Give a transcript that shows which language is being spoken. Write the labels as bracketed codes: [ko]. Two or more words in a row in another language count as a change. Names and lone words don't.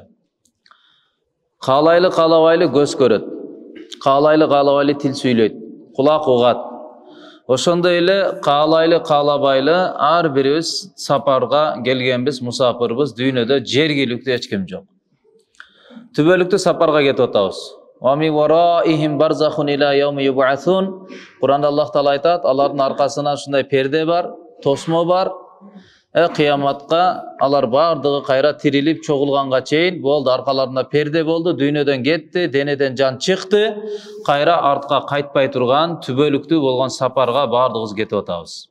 [ky] Каалайлы каалабайлы көз көрөт, каалайлы каалабайлы тил сүйлөйт, кулак угат. Ошондой эле каалайлы каалабайлы ар бирибиз сапарга келгенбиз, мусапырбыз, дүйнөдө жергиликтүү эч ким жок. Түбөлүктүү сапарга кетип атабыз. [ar] ومن ورائهم برزخ إلى يوم يبعثون. [ky] Куранда Аллах Таала айтат, алардын аркасынан ушундай перде бар, тосмо бар. Кыяматка алар бардыгы кайра тирилип чогулганга чейин болду, аркаларында перде болду, дүйнөдөн кетти, денеден жан чыкты, кайра артка кайтпай турган түбөлүктүү болгон сапарга бардыгыбыз кетип атабыз.